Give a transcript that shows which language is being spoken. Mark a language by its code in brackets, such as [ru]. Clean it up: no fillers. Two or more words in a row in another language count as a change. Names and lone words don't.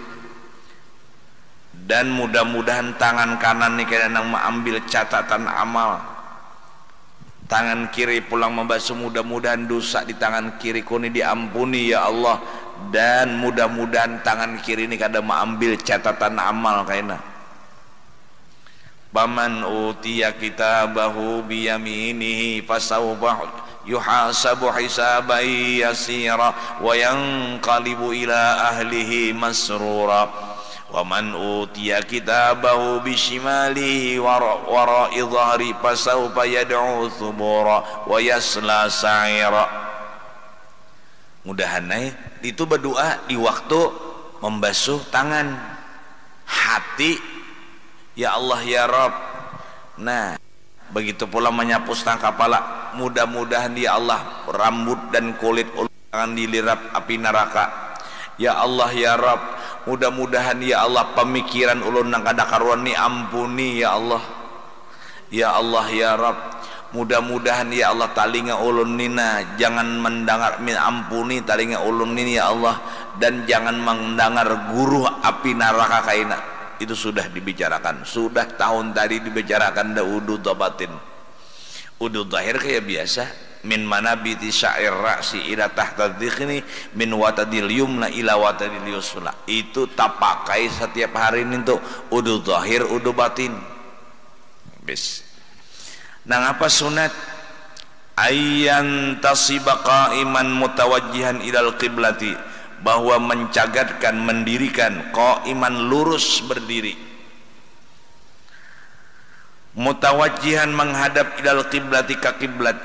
[bjn] Dan mudah-mudahan tangan kanan ni kena nang mengambil catatan amal, tangan kiri pulang membasuh, mudah-mudahan dosa di tangan kiri kuni diampuni [ar] يا الله. [bjn] Dan mudah-mudahan tangan kiri ini kada mengambil catatan amal kaina. [ar] فمن أوتي كتابه بيمينه فسوف يحاسب حسابا يسيرا و ينقلب إلى أهله مسرورا. و من أوتي كتابه بشماله وراء ظهره فسوف يدعو ثبورا و يصلى سعيرا. [bjn] Mudahan itu berdoa di waktu membasuh tangan, hati [ar] يا الله يا رب. [bjn] Nah, begitu pula menyapu setengah kepala, mudah-mudahan [ar] يا الله [bjn] rambut dan kulit ulun jangan dilirap api neraka. [ar] يا الله يا رب, [bjn] mudah-mudahan [ar] يا الله [bjn] pemikiran ulun nang kada karuan ni ampuni [ar] يا الله. يا الله يا رب, [bjn] mudah-mudahan [ar] يا الله [bjn] talinga ulun nina jangan mendengar, ampuni talinga ulun ini [ar] يا الله, [bjn] dan jangan mendengar guru api neraka kaina. Itu sudah dibicarakan, sudah tahun tadi dibicarakan dah wudu batin. Wudu zahir kayak biasa, [ar] من منابت شعر الرأس إلى تحت الذقن من وتد اليمنى إلى وتد اليسرى. [bjn] Itu tak pakai setiap hari ini untuk wudu zahir, wudu batin. Bis. Nang apa sunat? [ar] أن تنتصب قائما متوجها إلى القبلة, [bjn] bahwa mencagatkan, mendirikan qa'iman, lurus berdiri, mutawajjihan menghadap [ar] إلى القبلة, [bjn] ke kiblat.